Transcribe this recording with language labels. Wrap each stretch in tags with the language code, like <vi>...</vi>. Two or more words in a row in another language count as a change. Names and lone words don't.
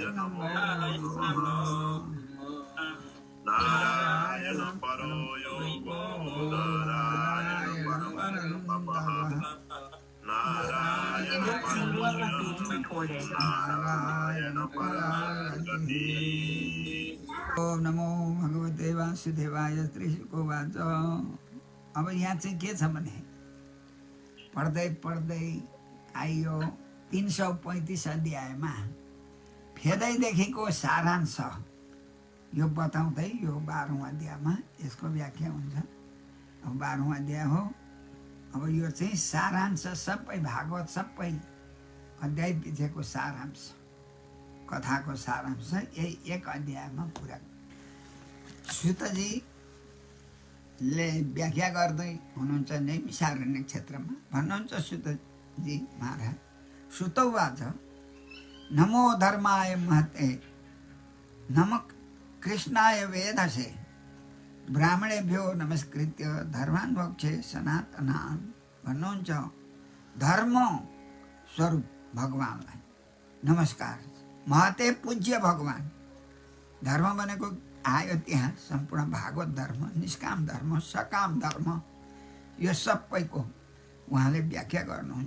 <sa>नमो नारायण परो योगो नारायण परमः नारायण परमगति। ओम नमो भगवते वासुदेवाय। त्रिशुकोवाच।</sa> <ne>अब यहाँ चाहिँ के छ भने पढ्दै पढ्दै आइयो 335 अध्यायमा फेदैदेखिको सारांश यो बताउँदै यो 12औं अध्यायमा यसको व्याख्या हुन्छ। अब 12औं अध्याय हो। अब यो चाहिँ सारांश, सबै भागवत सबै अध्याय पछिको सारांश, कथाको सारांश यही एक अध्यायमा पुरा। सुतजीले व्याख्या गर्दै हुनुहुन्छ नैमिषारण्य क्षेत्रमा। भन्नुहुन्छ सुतजी महाराज,</ne> <sa>सुतौवाच नमो धर्माय महते नमः कृष्णाय वेधसे ब्राह्मणेभ्यो नमस्कृत्य धर्मान् वक्षे सनातनान्।</sa> <ne>भन्नुहुन्छ धर्म स्वरूप भगवानलाई नमस्कार। महते पूज्य भगवान। धर्म भनेको आयो त्यहाँ सम्पूर्ण भागवत धर्म, निष्काम धर्म, सकाम धर्म, यो सबैको उहाँले व्याख्या गर्नुहुन्छ।</ne>